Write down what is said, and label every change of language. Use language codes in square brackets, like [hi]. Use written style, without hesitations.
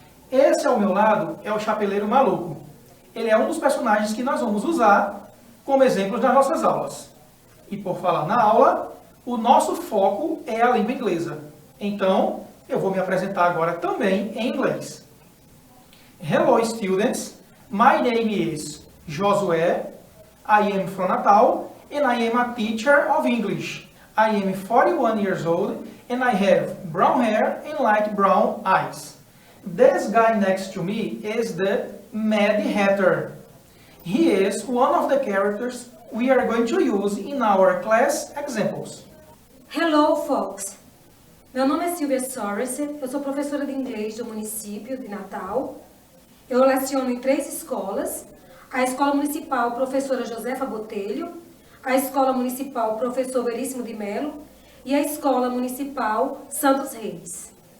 [pt] Esse ao meu lado é o Chapeleiro Maluco. Ele é um dos personagens que nós vamos usar como exemplos das nossas aulas. E por falar na aula, o nosso foco é a língua inglesa. Então, eu vou me apresentar agora também em inglês. [en] Hello students, my name is Josué, I am from Natal and I am a teacher of English. I am 41 years old and I have brown hair and light brown eyes. This guy next to me is the Mad Hatter. He is one of the characters we are going to use in our class examples. Hello, folks! [pt] Meu nome é Silvia Sorensen, eu sou professora de inglês do município de Natal. Eu leciono em 3 escolas, a Escola Municipal Professora Josefa Botelho, a Escola Municipal Professor Veríssimo de Melo e a Escola Municipal Santos Reis.